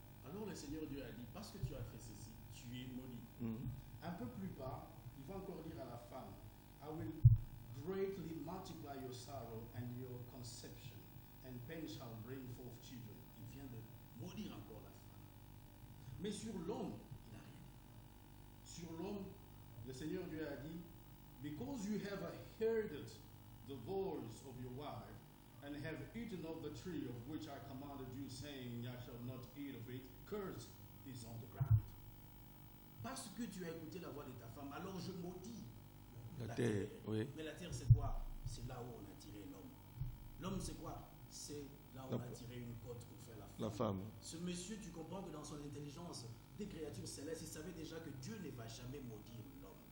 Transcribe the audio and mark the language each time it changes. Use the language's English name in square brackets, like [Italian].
[French] Alors le Seigneur Dieu a dit, parce que tu as fait ceci, tu es maudit. Un peu plus bas, il va encore dire à la femme, [English] I will greatly multiply your sorrow and your conception, and pain shall bring forth children. [French] Il vient de maudire encore la femme. Mais sur l'homme, il n'a rien dit. Sur l'homme, le Seigneur Dieu a dit, [English] Because you have heard the voice of your wife, and have eaten of the tree of which I commanded you, saying, You shall not eat of it, curse is on the ground. [French] Parce que tu as écouté la voix de ta femme, alors je maudis la terre. Oui. Mais la terre, c'est quoi? C'est là où on a tiré l'homme. L'homme, c'est quoi? C'est là où on a tiré une côte pour faire la femme. Ce monsieur, tu comprends que dans son intelligence des créatures célestes, il savait déjà que Dieu ne va jamais maudire l'homme.